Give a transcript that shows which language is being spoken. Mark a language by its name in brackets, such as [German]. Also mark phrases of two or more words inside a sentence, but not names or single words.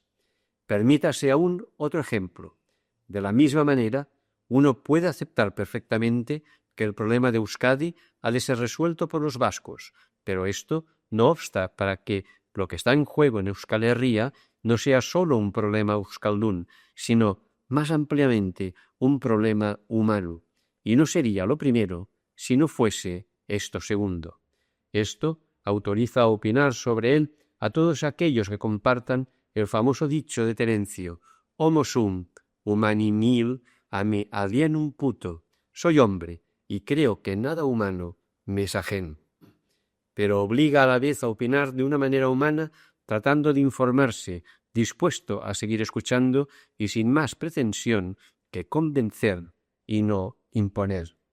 [Spanish] Permítase aún otro ejemplo. De la misma manera, uno puede aceptar perfectamente que el problema de Euskadi ha de ser resuelto por los vascos, pero esto no obsta para que lo que está en juego en Euskal Herria no sea solo un problema euskaldún, sino más ampliamente un problema humano. Y no sería lo primero si no fuese esto segundo. Esto autoriza a opinar sobre él a todos aquellos que compartan el famoso dicho de Terencio: [Latin] Homo sum, humani nil, a me alienum puto. [Spanish] Soy hombre y creo que nada humano me es ajeno. Pero obliga a la vez a opinar de una manera humana, tratando de informarse, dispuesto a seguir escuchando y sin más pretensión que convencer y no imponer.